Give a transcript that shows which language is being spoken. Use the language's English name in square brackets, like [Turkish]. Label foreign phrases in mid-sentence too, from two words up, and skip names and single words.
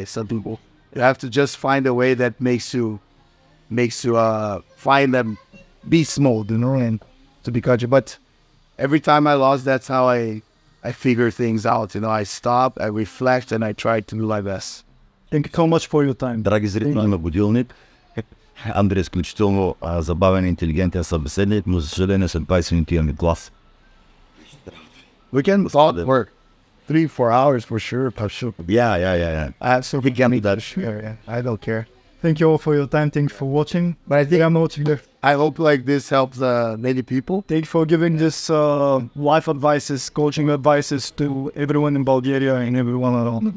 [English] Some people, you have to just find a way that makes you find them beast mode, you know, and to be conscious. But every time I lost, that's how I figure things out. You know, I stop, I reflect, and I try to do my best. Thank you so much for your time. [Bulgarian] Драги зрители на Будилник, Андре е изключително забавен и интелигентен събеседник, но за съжаление след 20 минути имаме глас. [English] We can talk for 3-4 hours for sure. Yeah. We can do that. Sure, yeah. I don't care. Thank you all for your time. Thank you for watching. But I think I'm watching there. I hope like this helps many people. Thank you for giving this life advices, coaching advices to everyone in Bulgaria and everyone around.